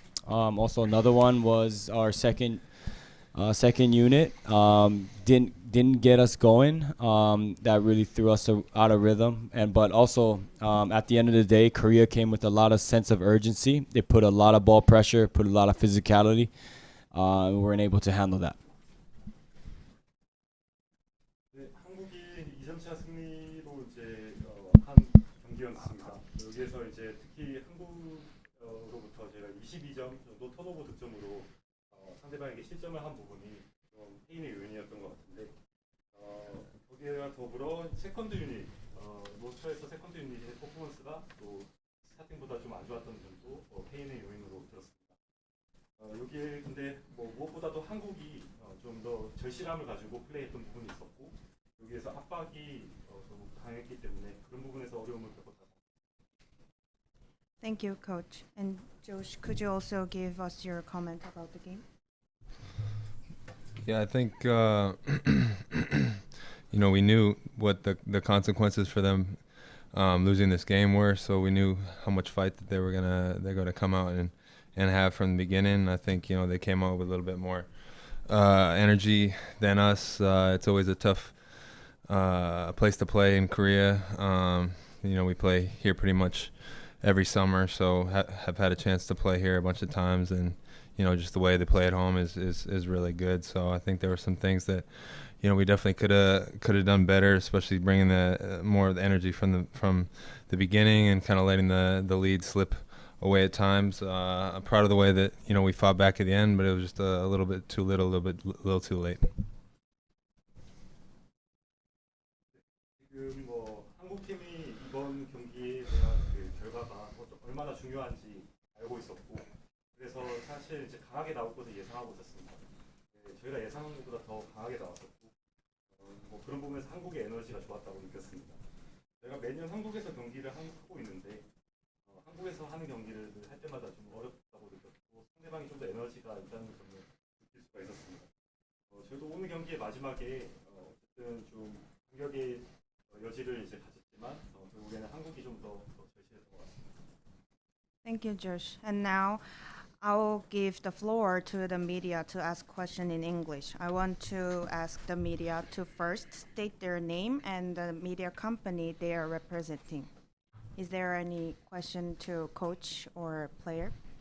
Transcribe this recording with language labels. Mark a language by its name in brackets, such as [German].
[English] Also, another one was our second unit didn't get us going. That really threw us out of rhythm. But also at the end of the day, Korea came with a lot of sense of urgency. They put a lot of ball pressure, put a lot of physicality. We weren't able to handle that. [Korean] 한국이 2점차 승리로 이제 한 경기였습니다. 여기에서 이제 특히 한국으로부터 제가 22점 정도 턴오버 득점으로 상대방에게 실점을 한 부분이 좀 페인의 요인이었던 것 같은데, 거기에와 더불어 세컨드 유닛, 노처에서 세컨드 유닛의 퍼포먼스가 또 스타팅보다 좀 안 좋았던 점도 페인의 요인으로 들었습니다. 여기에 근데 무엇보다도 한국이 좀 더 절실함을 가지고 플레이했던 부분이 있었고, 여기에서 압박이 좀 강했기 때문에 그런 부분에서 어려움을 겪었다. [English] Thank you, Coach. And Josh, could you also give us your comment about the game? Yeah, I think we knew what the consequences for them losing this game were, so we knew how much fight that they're gonna come out and have from the beginning. I think they came out with a little bit more energy than us. It's always a tough place to play in Korea. We play here pretty much every summer, so have had a chance to play here a bunch of times, and just the way they play at home is really good. So I think there were some things that we definitely could have done better, especially bringing more of the energy from the beginning and kind of letting the lead slip away at times. I'm proud of the way that we fought back at the end, but it was just a little bit too little, a little too late. [Korean] 지금 한국 팀이 이번 경기에 대한 그 결과가 얼마나 중요한지 알고 있었고, 그래서 사실 이제 강하게 나올 것을 예상하고 있었습니다. 저희가 예상한 것보다 더 강하게 나왔었고, 그런 부분에서 한국의 에너지가 좋았다고 느꼈습니다. 저희가 매년 한국에서 경기를 하고 있는데, 한국에서 하는 경기를 할 때마다 좀 어렵다고 느꼈고, 상대방이 좀 더 에너지가 있다는 점을 느낄 수가 있었습니다. 저희도 오늘 경기의 마지막에 어쨌든 좀 공격의 여지를 이제 가졌지만, 결국에는 한국이 좀 더 절실했던 것 같습니다. [English] Thank you, Josh. And now I'll give the floor to the media to ask questions in English. I want to ask the media to first state their name and the media company they are representing. Is there any question to coach or player?